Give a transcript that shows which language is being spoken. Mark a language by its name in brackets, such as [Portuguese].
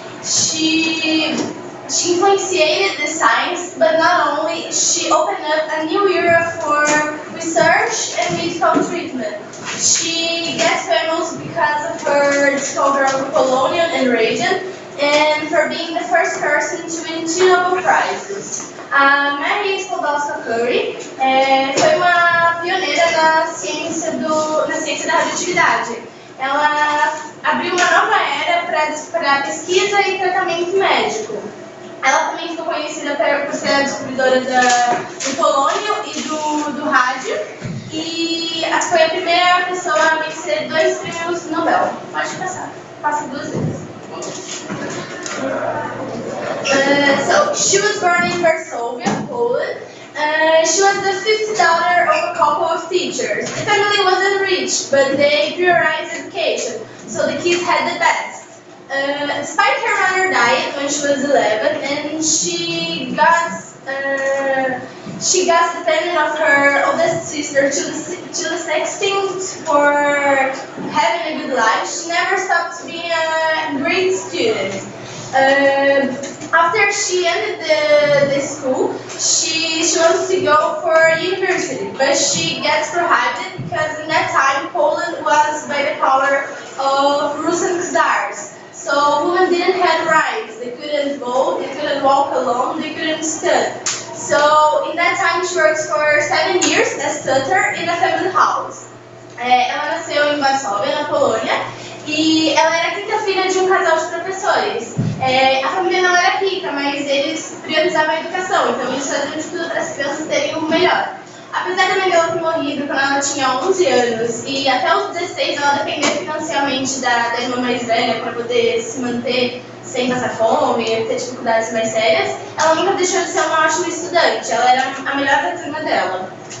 [English] She influenced the science, but not only, she opened up a new era for research and medical treatment. She gets famous because of her discovery of polonium and radium, and for being the first person to win 2 Nobel Prizes. [Portuguese] A Mary Curie foi uma pioneira na ciência da radioatividade. Ela abriu uma nova era para pesquisa e tratamento médico. Ela também ficou conhecida por ser a descobridora do polônio e do rádio, e foi a primeira pessoa a vencer 2 prêmios Nobel. Pode passar, passa 2 vezes. [English] So, she was born in Varsovia, Poland. She was the 5th daughter of a couple of teachers. The family wasn't rich, but they prioritized education, so the kids had the best. Despite her mother died when she was 11, and she got dependent of her oldest sister to the extent for having a good life. She never stopped being a great student. After she ended the school, she wants to go for university, but she gets prohibited because in that time Poland was by the power of Russian czars. So women didn't have rights. They couldn't vote, they couldn't walk alone, they couldn't study. So in that time she works for 7 years as tutor in a family house. [Portuguese] Ela nasceu em Varsóvia, na Polônia, e ela era a 5ª filha de um casal de professores. A família não era rica, mas eles priorizavam a educação, então eles faziam de tudo para as crianças terem o melhor. Apesar da mãe dela ter morrido quando ela tinha 11 anos e até os 16 ela dependia financeiramente da irmã mais velha para poder se manter sem passar fome e ter dificuldades mais sérias, ela nunca deixou de ser uma ótima estudante, ela era a melhor da turma dela.